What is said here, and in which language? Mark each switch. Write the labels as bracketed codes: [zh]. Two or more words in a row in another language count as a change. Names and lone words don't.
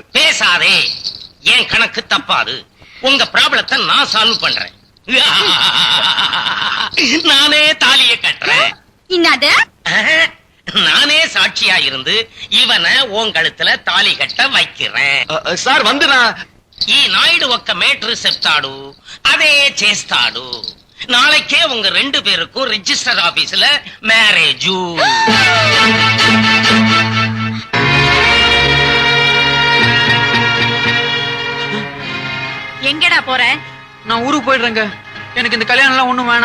[ta] பேசாதே, என் கணக்கு தப்பாது. உங்க ப்ராப்ளத்தை நான் சால்வ் பண்றேன். நானே தாலிய கட்டுறேன். என்னது? நானே சாட்சியா இருந்து இவனை உன் கழுத்துல தாலி கட்ட வைக்கிறேன். [te] సార్ వందనా. ఈ నాయుడు ఒక్క మేటర్ చెప్తాడు, అదే చేస్తాడు. [ta] நாளைக்கே உங்க ரெண்டு பேருக்கும் [en] register officela marriage. [ta] எங்கடா போற? நான் ஊருக்கு போயிடுறேங்க. எனக்கு இந்த கல்யாணம் எல்லாம் ஒண்ணும் வேணாம்.